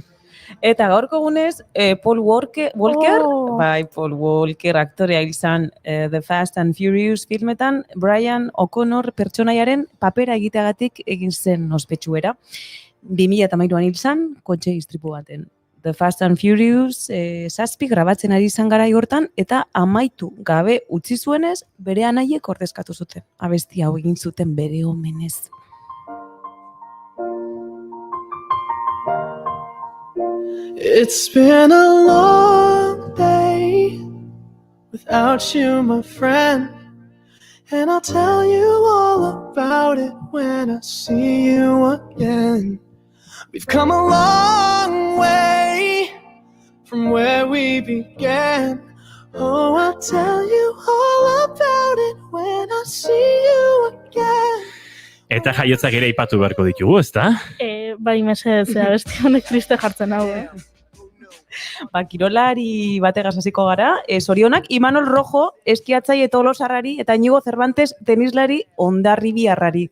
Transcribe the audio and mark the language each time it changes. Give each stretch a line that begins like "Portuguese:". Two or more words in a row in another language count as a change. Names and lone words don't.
Basque: Eta gaurko egunez, Paul Walker, Paul Walker aktorea izan The Fast and Furious filmetan, Brian O'Connor pertsonaiaren papera egiteagatik egin zen ospetsuera. 2013an hil zen, kotxe istripu baten. The Fast and Furious 7 grabatzen ari izan garai hortan eta amaitu gabe utzi zuenez bere anaiek ordezkatu zuten. Abesti hau egin zuten bere omenez.
English: It's been a long day without you, my friend, and I'll tell you all about it when I see you again. We've come a long way from where we began. Oh, I'll tell you all about it when I see you again.
Basque: Eta jaiotzak ere aipatu beharko ditugu, ezta? Bai, mesedez, abesti honek triste jartzen hau, Kirolari bategaz hasiko gara, zorionak Imanol Rojo eskiatzaile tolosarrari eta Inigo Cervantes tenislari Hondarribiarrari.